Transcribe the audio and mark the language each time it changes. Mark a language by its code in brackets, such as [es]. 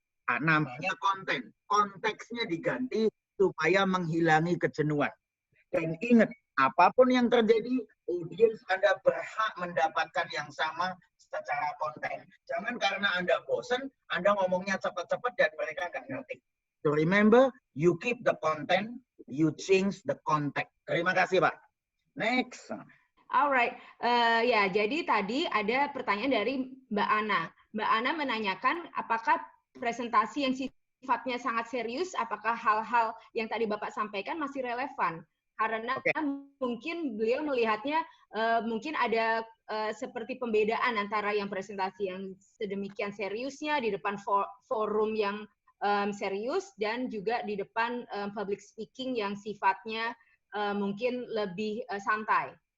[id] Nah, namanya konten. Konteksnya diganti supaya menghilangi kejenuhan. Dan ingat, apapun yang terjadi, audiens Anda berhak mendapatkan yang sama secara konten. Jangan karena Anda bosan, Anda ngomongnya cepat-cepat dan mereka nggak ngerti. [en] So remember, you keep the content, you change the context. [id] Terima kasih, Pak. Next. Alright, ya jadi tadi ada pertanyaan dari Mbak Ana. Mbak Ana menanyakan apakah presentasi yang sifatnya sangat serius, apakah hal-hal yang tadi Bapak sampaikan masih relevan? Karena mungkin beliau melihatnya mungkin ada seperti pembedaan antara yang presentasi yang sedemikian seriusnya di depan forum yang serius dan juga di depan public speaking yang sifatnya mungkin lebih santai.